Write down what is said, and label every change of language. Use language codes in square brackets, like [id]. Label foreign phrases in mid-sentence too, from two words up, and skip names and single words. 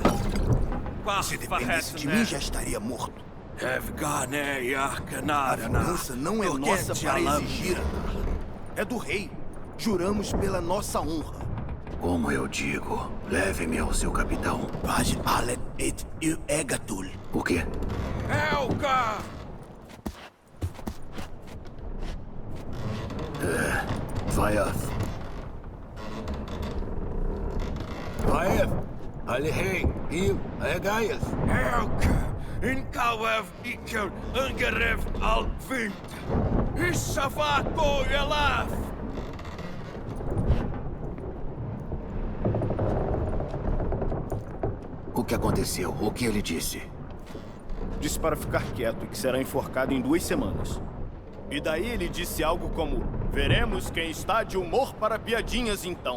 [pt] Se dependesse de mim, já estaria morto. A vingança não é nossa para exigir. É do rei. Juramos pela nossa honra. Como eu digo, leve-me ao seu capitão. O quê? Helga! Vaev. Vaev! Alihei! Il! Aegaias! Helga! Inkawev Iker Angerev Alvint! Ishavato Elaf! O que aconteceu? O que ele disse? Disse para ficar quieto e que será enforcado em 2 semanas. E daí ele disse algo como: veremos quem está de humor para piadinhas então.